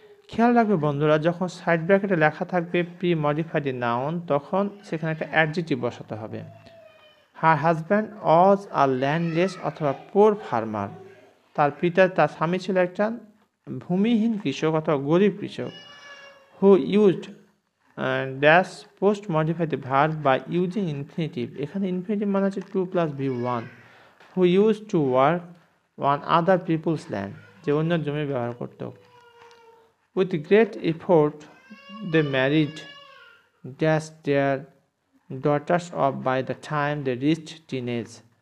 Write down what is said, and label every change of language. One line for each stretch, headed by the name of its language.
Bangla: খেয়াল রাখবে বন্ধুরা, যখন সাইড ব্র্যাকেটে লেখা থাকবে প্রি-মডিফাইড নাউন, তখন সেখানে একটা অ্যাডজেক্টিভ বসাতে হবে।
English: Her husband was a landless অথবা poor farmer.
Bangla: তার স্বামী ছিল একটা ভূমিহীন কৃষক অথবা গরিব কৃষক।
English: who used dash post modify the verb by using infinitive।
Bangla: এখানে infinitive মানে হচ্ছে 2 + V1।
English: who used to work on other people's land,
Bangla: যে অন্য জমি ব্যবহার করত।
English: with great effort they married dash their daughters off by the time they reached teenage।